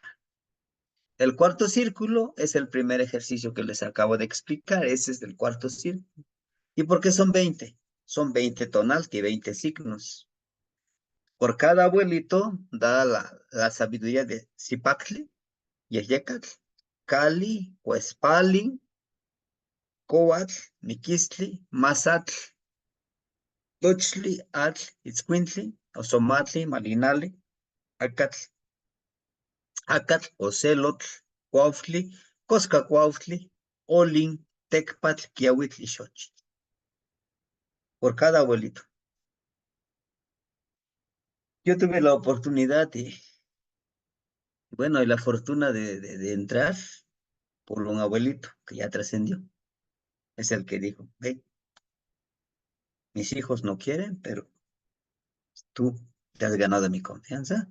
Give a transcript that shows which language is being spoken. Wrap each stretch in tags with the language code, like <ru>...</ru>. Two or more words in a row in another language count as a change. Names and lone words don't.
<es>El cuarto círculo es el primer ejercicio que les acabo de explicar. Ese es el cuarto círculo. ¿Y por qué son 20? Son 20 tonalti, 20 signos. Por cada abuelito da la sabiduría de Zipacli y Ejecatl, Cali, Huespali, Coatl, Miquistli, Mazatl, Tuxtli, Atl, Itzcuintli, Osomatli, Malinali, Acatl, Acatl, Ocelotl, Cuautli, Coscacuautli, Olin, Tecpatl, Quiahuitl y Xochitl. Por cada abuelito. Yo tuve la oportunidad y la fortuna de entrar por un abuelito que ya trascendió. Es el que dijo, ve, mis hijos no quieren, pero tú te has ganado mi confianza.</es>